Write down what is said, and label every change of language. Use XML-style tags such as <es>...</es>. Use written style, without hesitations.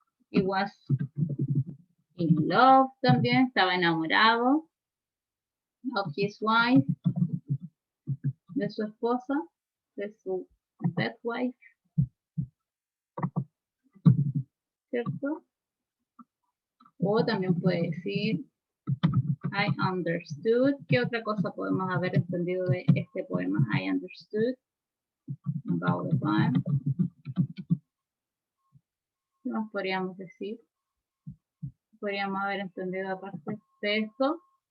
<en>He was in love</en> <es>también, estaba enamorado</es> <en>of his wife,</en> <es>de su esposa, de su</es> <en>dead wife,</en> <es>¿cierto? O también puede decir</es> <en>I understood.</en> <es>¿Qué otra cosa podemos haber entendido de este poema?</es> <en>I understood about the poem.</en> <es>¿Qué más podríamos decir? Podríamos haber entendido aparte de esto.</es>